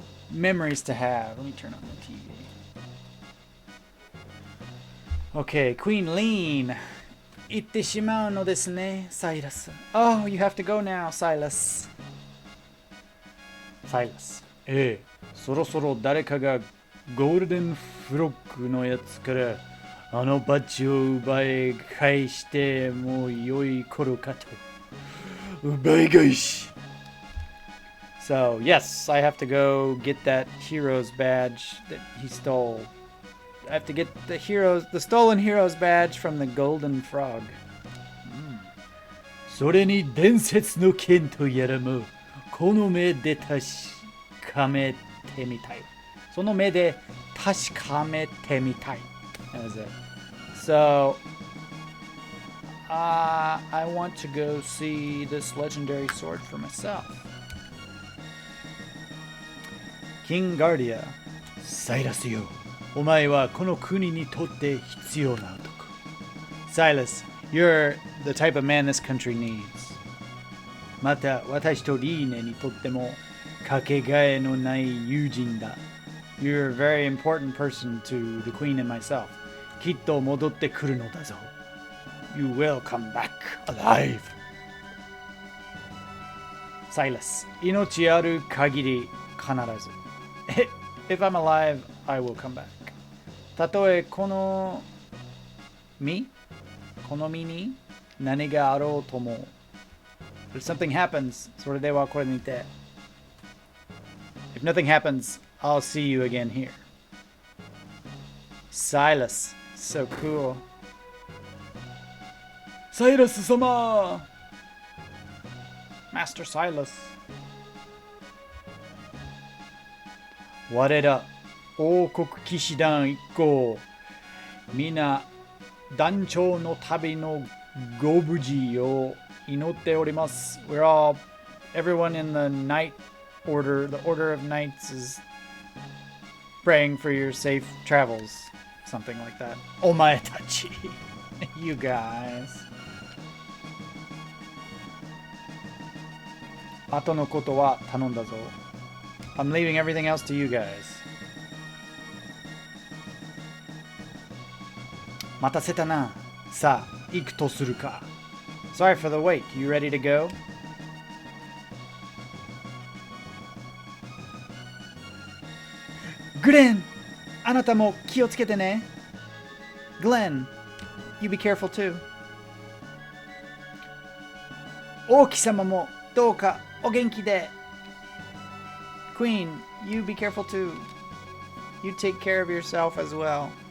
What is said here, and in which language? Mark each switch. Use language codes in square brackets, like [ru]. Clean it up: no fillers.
[en] Memories to have. Let me turn on the TV. Okay, Queen Lean. [ja] Itte shimau no desu ne, Silas. [en] Oh, you have to go now, Silas. Silas. [ja] ええ、そろそろ誰かがゴールデンフロッグのやつからあのバッジを奪い返しても良い頃かと。奪い返し。 [en] So, yes, I have to go get that hero's badge that he stole. I have to get the stolen hero's badge from the golden frog. [ja] それに伝説の剣とやらもこの目で確かめてみたい。その目で確かめてみたい。 [en] That was it. So, I want to go see this legendary sword for myself. [ja] King Guardia. サイラスよ。お前はこの国にとって必要な男。 [en] Silas, you're the type of man this country needs. [ja] また私とリーネにとってもかけがえのない友人だ。 [en] You're a very important person to the queen and myself. [ja] きっと戻ってくるのだぞ。 [en] You will come back alive. [ja] Silas, 命ある限り必ず。 [en] If I'm alive, I will come back. [ja] たとえこの身に何があろうとも。 [en] If something happens, [ja] それではこれにて。 [en] If nothing happens, I'll see you again here. Silas, so cool. Silas 様 Master Silas. [ja] 我ら王国騎士団一行皆団長の旅のご無事を祈っております。 [en] We're all, everyone in the knight order, the order of knights is praying for your safe travels. Something like that. [ja] お前たち [en] You guys. [ja] 後のことは頼んだぞ。 [en] I'm leaving everything else to you guys. [ja] 待たせたな。さあ、行くとするか。 [en] Sorry for the wait. You ready to go? Glenn! [ja] あなたも気をつけてね。 [en] Glenn, you be careful too. [ja] 王妃様もどうかお元気で。 [en] Queen, you be careful too. You take care of yourself as well.